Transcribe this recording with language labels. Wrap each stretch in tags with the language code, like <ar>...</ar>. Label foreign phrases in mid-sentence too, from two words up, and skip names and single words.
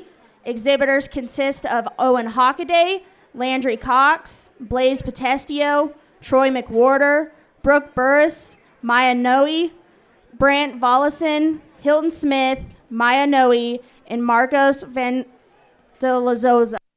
<en>Exhibitors consist of Owen Hockaday, Landry Cox, Blaze Potestio, Troy McWhorter, Brooke Burris, Maya Noe, Brant Vollison, Hilton Smith, Maya Noe, and Marcos Van de la Zoza.</en>